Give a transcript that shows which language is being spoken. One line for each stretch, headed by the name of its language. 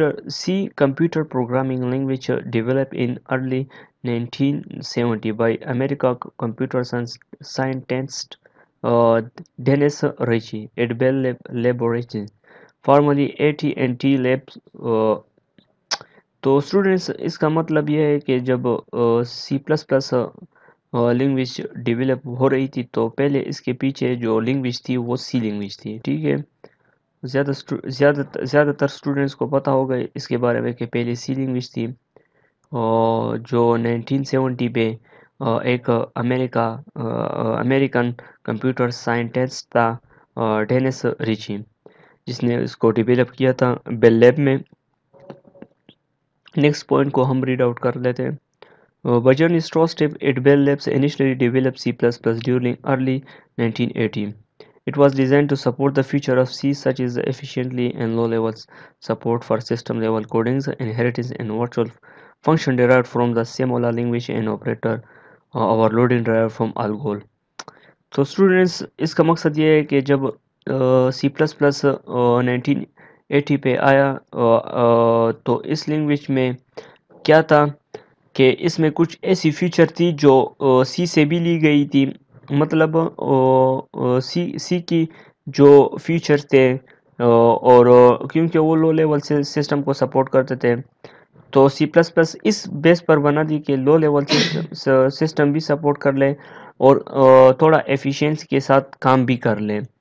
English: C computer programming language developed in early 1970 by American computer scientist Dennis Ritchie at Bell Laboratories, formerly AT&T Labs.
Urdu: تو students, اس کا مطلب یہ ہے کہ جب C plus plus language develop ہو رہی تھی تو پہلے اس کے پیچھے جو لینگویج تھی وہ سی لینگویج تھی. ٹھیک ہے، زیادہ تر اسٹوڈنٹس کو پتہ ہوگا اس کے بارے میں کہ پہلے سی لینگویج تھی، اور جو 1970 پہ ایک امریکن کمپیوٹر سائنٹسٹ تھا ڈینس ریچی، جس نے اس کو ڈیولپ کیا تھا بیل لیب میں. نیکسٹ پوائنٹ کو ہم ریڈ آؤٹ کر لیتے ہیں.
English: Bajan Step at Bell Labs initially developed C++ during early 1980. It was designed to support the future of C, such as efficiently and low-level support for system-level codings, inheritance, and virtual function derived from the Semola language, and operator overloading derived from Algol.
Urdu: تو students, اس کا مقصد یہ ہے کہ جب C plus plus 1980 پہ آیا تو اس لینگویج میں کیا تھا کہ اس میں کچھ ایسی فیچر تھی جو سی سے بھی لی گئی تھی. مطلب سی کی جو فیچر تھے، اور کیونکہ وہ لو لیول سے سسٹم کو سپورٹ کرتے تھے تو سی پلس پلس اس بیس پر بنا دی کہ لو لیول سسٹم بھی سپورٹ کر لے اور تھوڑا ایفیشینسی کے ساتھ کام بھی کر لے.